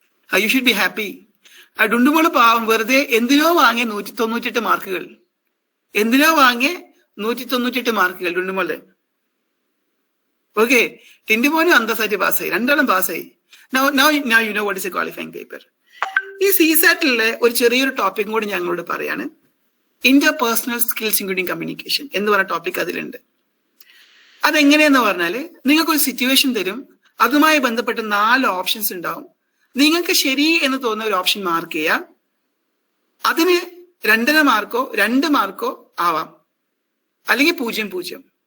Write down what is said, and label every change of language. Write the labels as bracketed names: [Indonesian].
[English] You should be happy. [Malayalam] ഡുണ്ടുമോള് പാവം വെറുതെ എന്തിനോ വാങ്ങിയ 198 മാർക്കുകൾ, എന്തിനോ വാങ്ങിയ 198 മാർക്കുകൾ ഡുണ്ടുമോള്. ഓക്കെ, ടിൻഡുമോനും അന്തസ്സായിട്ട് പാസ്സായി, രണ്ടാളും പാസ്സായി. [English] Now you know what is a qualifying paper. [Malayalam] ഈ CSAT-ലെ ഒരു ചെറിയൊരു ടോപ്പിക് കൂടി ഞങ്ങളോട് പറയാണ്. ഇന്റർപേഴ്സണൽ സ്കിൽസ് ഇൻക്ലൂഡിംഗ് കമ്മ്യൂണിക്കേഷൻ എന്ന് പറഞ്ഞ ടോപ്പിക് അതിലുണ്ട്. അതെങ്ങനെയെന്ന് പറഞ്ഞാല് നിങ്ങൾക്കൊരു സിറ്റുവേഷൻ തരും, അതുമായി ബന്ധപ്പെട്ട് 4 ഓപ്ഷൻസ് ഉണ്ടാവും. നിങ്ങൾക്ക് ശരി എന്ന് തോന്നുന്ന ഒരു ഓപ്ഷൻ മാർക്ക് ചെയ്യാം. അതിന് 2.5 മാർക്കോ 2 മാർക്കോ ആവാം, അല്ലെങ്കിൽ 0.